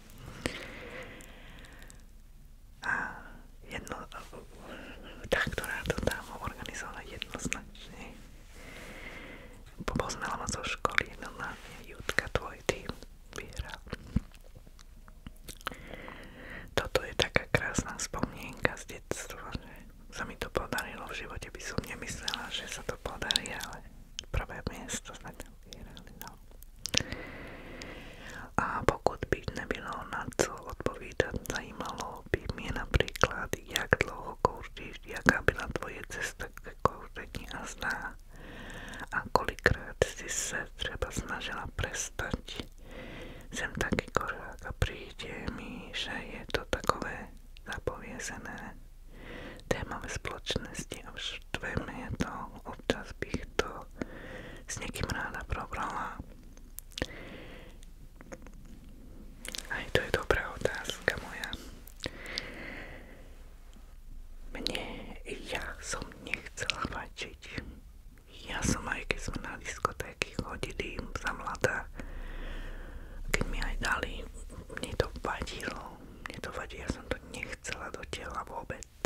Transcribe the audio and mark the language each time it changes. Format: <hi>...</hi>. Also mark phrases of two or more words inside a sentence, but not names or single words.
<sk>A tá, ktorá to tam organizovala jednoznačne, poznala ma zo školy, Jutka, tvoj tým vyhral. Toto je taká krásna spomienka z detstva, že sa mi to podarilo. V živote by som nemyslela, že sa to podarí, ale prvé miesto sme tam vyhrali, no.</sk> <cs>A pokud by nebylo na co odpovídat, zajímalo by mě například, jak dlouho kouříš, jaká byla tvoje cesta k kouření a zná a kolikrát si se třeba snažila prestať. Jsem taky kořák a přijde mi, že je to takové zapovězené téma ve spoločnosti a štve mě to, občas bych to s někým ráda probrala.</cs> <sk>Aj to je dobrá otázka moja. Ja som nechcela vačiť. Ja som aj keď sme na diskotéky chodili za mladá, keď mi aj dali, mne to vadilo, ja som to nechcela do tela vôbec.</sk>